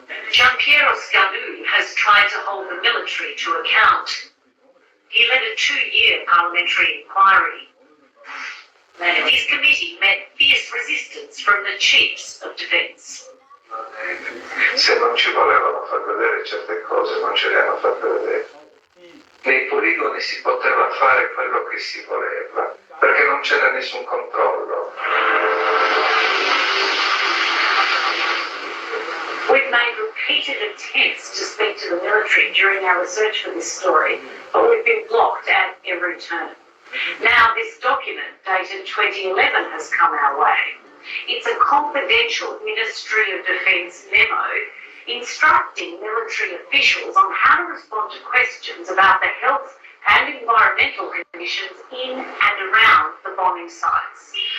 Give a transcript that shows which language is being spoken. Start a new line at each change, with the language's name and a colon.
English: Giampiero Scalù has tried to hold the military to account. He led a 2-year parliamentary inquiry. His committee met fierce resistance from the chiefs of defence.
Italian: Se non ci volevano far vedere certe cose, non ce le hanno fatte vedere. Nei poligoni si poteva fare quello che si voleva, perché non c'era nessun controllo.
English: We've made repeated attempts to speak to the military during our research for this story, but we've been blocked at every turn. Now this document, dated 2011, has come our way. It's a confidential Ministry of Defence memo instructing military officials on how to respond to questions about the health and environmental conditions in and around the bombing sites.